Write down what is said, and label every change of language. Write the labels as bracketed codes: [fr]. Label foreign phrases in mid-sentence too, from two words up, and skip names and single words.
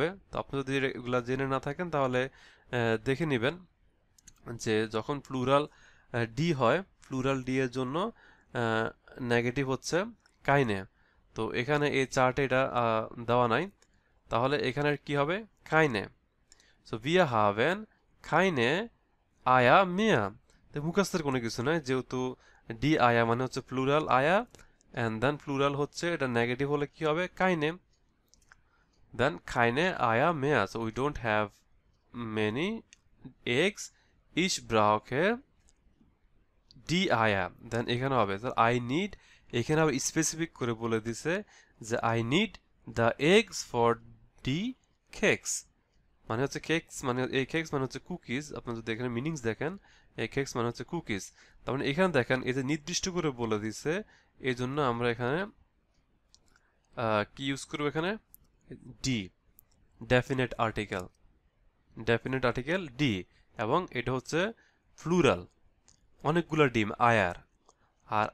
[bn] তো আপনি যদি এগুলা জেনে না থাকেন তাহলে দেখে নেবেন যে যখন প্লুরাল ডি হয়, প্লুরাল ডি এর জন্য নেগেটিভ হচ্ছে কাইনে। তো এখানে এই চার্টে এটা দেওয়া নাই, তাহলে এখানে কি হবে কাইনে। [de] সো wir haben keine Eier mehr, [bn] তো মুখস্থের কোনো কিছু নয়, যেহেতু [de] die Eier [bn] মানে হচ্ছে প্লুরাল আয়া, [en] and then [bn] প্লুরাল হচ্ছে এটা নেগেটিভ হলে কি হবে কাইনে, দেন [de] keine Eier mehr, [en] so we don't have many eggs [de] ich brauche die Eier [bn] দেন এখানে হবে স্যার [en] I need [bn] এখানে আবার স্পেসিফিক করে বলে দিছে যে [en] I need the eggs for the cakes [bn] মানে হচ্ছে কেকস মানে এই কেকস মানে হচ্ছে কুকিজ আপনারা যদি এখানে মিনিংস দেখেন এই কেকস মানে হচ্ছে কুকিজ তার মানে এখানে দেখেন এই যে নির্দিষ্ট করে বলে দিছে এই জন্য আমরা এখানে কি ইউজ করব এখানে ডি [en] definite article [bn] ডি এবং এটা হচ্ছে প্লুরাল অনেকগুলো ডিম আয়ার আর